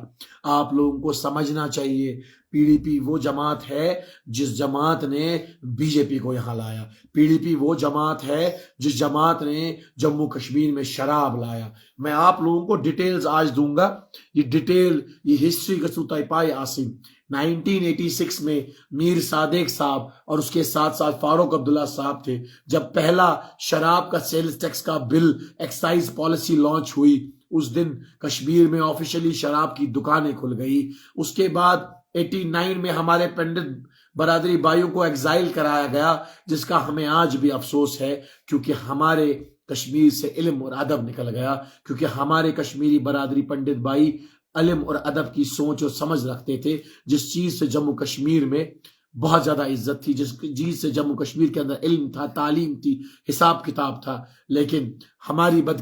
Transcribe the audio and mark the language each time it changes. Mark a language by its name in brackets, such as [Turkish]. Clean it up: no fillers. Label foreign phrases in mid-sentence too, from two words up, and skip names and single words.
[Urdu] آپ لوگوں کو سمجھنا چاہیے پی ڈی پی وہ جماعت ہے جس جماعت نے بی جے پی کو یہاں لایا. پی ڈی پی وہ جماعت ہے جس جماعت نے جموں کشمیر میں شراب لایا. میں آپ لوگوں کو ڈیٹیلز آج دوں گا. [Kashmiri] یہ ڈیٹیل یہ ہسٹری گژھو تہ پائی آسن. [Urdu] 1986 میں میر صادق صاحب اور اس کے ساتھ ساتھ فاروق عبداللہ صاحب تھے جب پہلا شراب کا [English] sales tax [Urdu] کا بل [English] excise policy launch [Urdu] ہوئی. اس دن کشمیر میں آفیشلی شراب کی دکانیں کھل گئی. اس کے بعد 89 میں ہمارے پنڈت برادری بھائیوں کو ایگزائل کرایا گیا، جس کا ہمیں آج بھی افسوس ہے، کیونکہ ہمارے کشمیر سے علم اور ادب نکل گیا، کیونکہ ہمارے کشمیری برادری پنڈت بھائی علم اور ادب کی سوچ اور سمجھ رکھتے تھے، جس چیز سے جموں کشمیر میں بہت زیادہ عزت تھی، جس چیز سے جموں کشمیر کے اندر علم تھا، تعلیم تھی، حساب کتاب تھا، لیکن ہماری